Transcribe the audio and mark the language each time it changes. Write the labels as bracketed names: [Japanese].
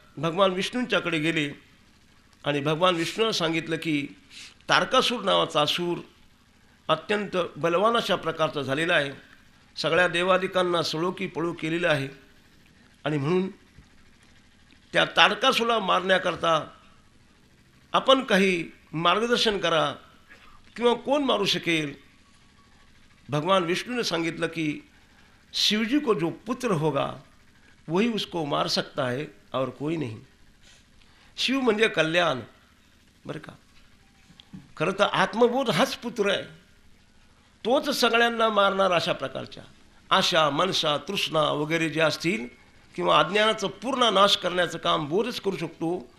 [Marathi] भगवान विष्णूंच्याकडे गेले आणि भगवान विष्णूनं सांगितलं की तारकासूर नावाचा असुर अत्यंत बलवान अशा प्रकारचा झालेला आहे, सगळ्या देवादिकांना सळो की पळो केलेलं आहे आणि म्हणून त्या तारकासूरला मारण्याकरता आपण काही मार्गदर्शन करा किंवा कोण मारू शकेल. [Hindi] भगवान विष्णु ने [Marathi] सांगितलं [Hindi] की शिवजी को जो पुत्र होगा वही उसको मार सकता है और कोई नहीं. [Marathi] शिव म्हणजे कल्याण बरं का. खरं तर आत्मबोध हाच पुत्र आहे, तोच सगळ्यांना मारणार. अशा प्रकारच्या आशा मनसा तृष्णा वगैरे जे असतील किंवा अज्ञानाचं पूर्ण नाश करण्याचं काम बोधच करू शकतो.